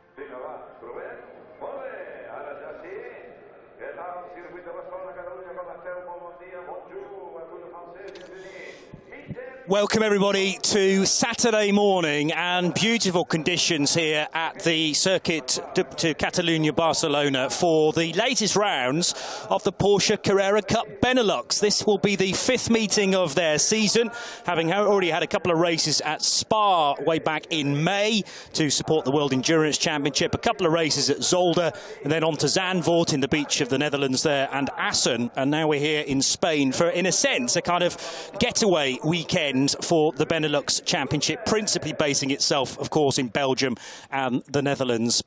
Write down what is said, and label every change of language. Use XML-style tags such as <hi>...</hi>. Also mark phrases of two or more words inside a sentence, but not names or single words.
<ca>vinga, va, provem. Molt bé, ara ja sí. Què tal el circuit de Barcelona-Catalunya com esteu? Molt bon dia, bonjour a tots els français, bienvenue.</ca> <en>Welcome everybody to Saturday morning and beautiful conditions here at the circuit to Catalunya, Barcelona for the latest rounds of the Porsche Carrera Cup Benelux. This will be the fifth meeting of their season, having already had a couple of races at Spa way back in May to support the World Endurance Championship, a couple of races at Zolder, and then on to Zandvoort in the beach of the Netherlands there, and Assen, and now we're here in Spain for, in a sense, a kind of getaway weekend for the Benelux Championship, principally basing itself, of course, in Belgium and the Netherlands.</en>